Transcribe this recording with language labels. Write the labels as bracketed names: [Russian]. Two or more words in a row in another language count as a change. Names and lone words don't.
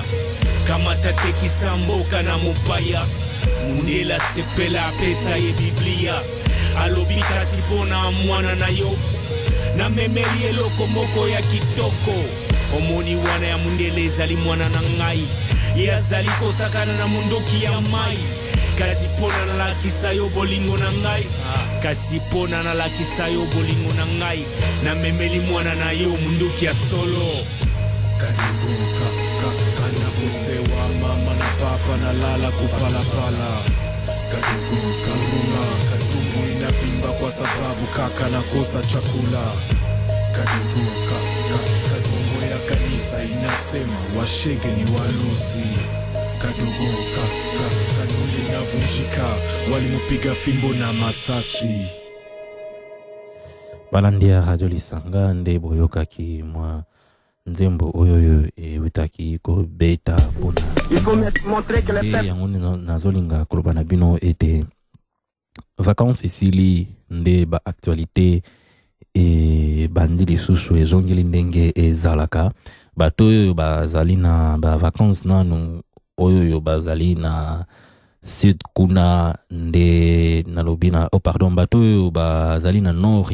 [Lingala] kamata tekisa mboka na mopaya mundela sepela apesa ye biblia alobi kasi pona mwana na yo na memeli eloko moko ya kitoko omoni wana ya mundele ezali mwana na ngai ye azali kosakana na mundoki ya mai kasi pona nalakisa yo bolingo na ngai kasi pona nalakisa yo bolingo na ngai na memeli mwana na yo mundoki ya solo [Swahili] karibuka kana kusewa mama na papa na lala kupalapala karibuka ruma katumbo inavimba kwa sababu kaka nakosa chakula karibuka katumbo ya kanisa inasema washege ni waluzi kadogo kanuli navunjika, walimupiga fimbo na masasi. [Lingala] Balandia Radio Lisanga nde boyokaki mwa nzembo oyoyo witaki ko beta pona. [French] Il faut montrer que les peuples [Lingala] yango nazolinga koloba na bino ete vacances esili nde ba actualité e bandi lisusu ezongeli ndenge ezalaka. Bato oyo bazali na ba vacances nanu oyo bazali na sud kuna nde nalobi na bato oyo bazali na nord